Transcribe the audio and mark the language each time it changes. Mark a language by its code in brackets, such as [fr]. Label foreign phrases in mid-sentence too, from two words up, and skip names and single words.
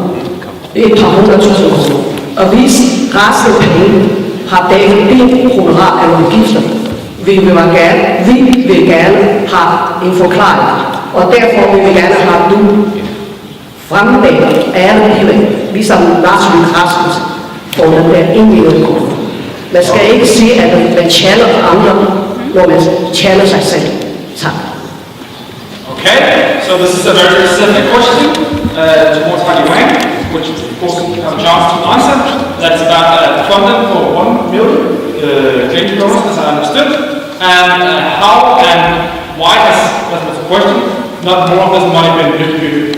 [da] Og hvis resten af penge har dækket din honorar af udgifter, vi vil gerne have en forklaring. Og derfor vil vi gerne have, at du fremlægger ærligheden, ligesom Lars Løkke Rasmussen får den der 1 million kroner. Man skal ikke sige, at man tjener for andre, når man tjener sig selv. Tak. [en] Okay, so this is a very specific question towards Heidi Wang, which of course we have a chance to answer. That's about funding for 1 million Danish kroner, as I understood. And how and why has, that was the question, not more of this money been distributed?